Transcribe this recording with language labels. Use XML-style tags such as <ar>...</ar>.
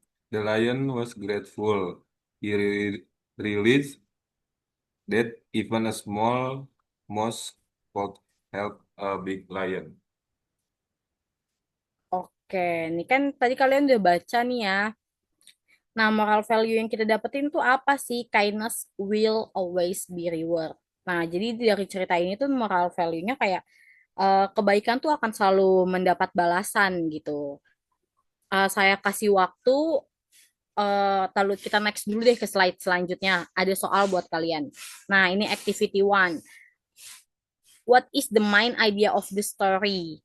<en>The lion was grateful. He realized that even a small mouse could help a big lion.</en> <id>Oke, ini kan tadi kalian udah baca nih ya. Nah, moral value yang kita dapetin tuh apa sih?</id> <en>Kindness will always be reward.</en> <id>Nah, jadi dari cerita ini tuh moral value-nya kayak kebaikan tuh akan selalu mendapat balasan gitu. Saya kasih waktu, lalu kita next dulu deh ke slide selanjutnya. Ada soal buat kalian. Nah, ini activity one.</id> <en>What is the main idea of the story?</en>